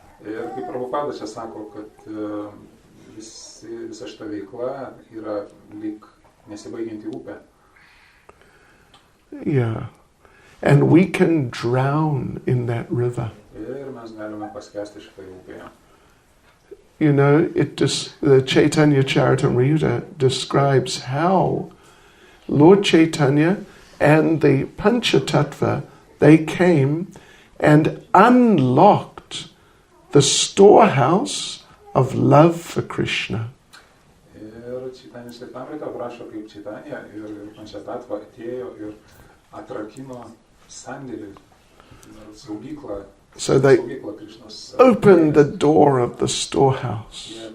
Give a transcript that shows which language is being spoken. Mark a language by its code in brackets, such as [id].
[lt] Ir kaip Prabhupada čia sako, kad visa šita veikla yra lyg nesibaigianti upė. [en] Yeah. And we can drown in that river. [lt] Ir mes galime paskesti šitoje upėje. [en] The Čaitanja Charitamrita describes how Lord Chaitanya and the Panchatattva, they came and unlocked the storehouse of love for Krishna. [lt] Ir Čaitanija Charitamrita aprašo, kaip Čaitanja ir Panchatattva atėjo ir atrakino sandėlį, saugyklą. [en] So they opened the door of the storehouse.